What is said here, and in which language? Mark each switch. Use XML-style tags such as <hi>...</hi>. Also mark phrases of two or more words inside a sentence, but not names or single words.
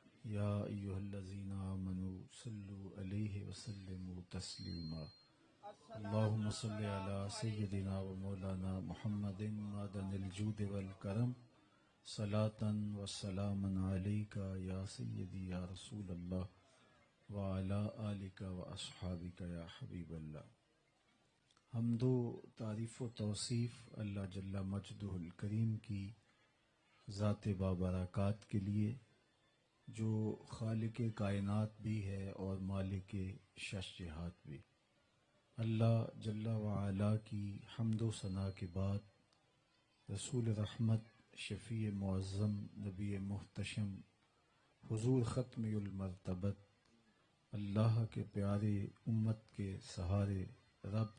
<ar>یا ایھا الذین آمنوا صلوا علیہ وسلموا تسلیما اللہم صل علی سیدنا و مولانا محمد معدن الجود والکرم صلاۃ و سلاما علیک یا سیدی یا رسول اللہ وعلی آلک و اصحابک یا حبیب اللہ۔</ar> <ur>حمد و تعریف و توصیف اللہ</ur> <ar>جل مجدہ الکریم</ar> <ur>کی ذات بابرکات کے لیے، جو خالق کائنات بھی ہے اور مالک شش جہات بھی۔ اللہ</ur> <ar>جل وعلا</ar> <ur>کی حمد و ثنا کے بعد رسول رحمت، شفیع معظم، نبی محتشم، حضور ختم المرتبت، اللہ کے پیارے، امت کے سہارے، رب</ur>